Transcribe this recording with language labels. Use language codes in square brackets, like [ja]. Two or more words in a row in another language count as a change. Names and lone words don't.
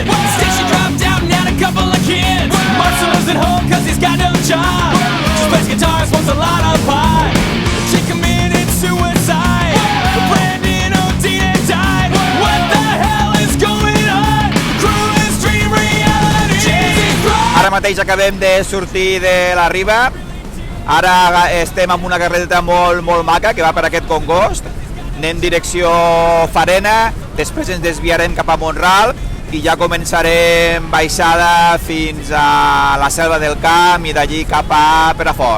[en] Instead she dropped out and had a couple of kids. Marcelo's at home cause he's got no job. She plays guitar, smokes a lot of pot. She committed suicide. Brandon O'Dean died. What the hell is going on? Cruise dream reality. [ca] Ara mateix acabem de sortir de la Riba. Ara estem amb una carretera molt maca que va per aquest Congost. Anem direcció Farena, després ens desviarem cap a Mont-ral i ja començarem baixada fins a la Selva del Camp i d'allí cap a Perafort.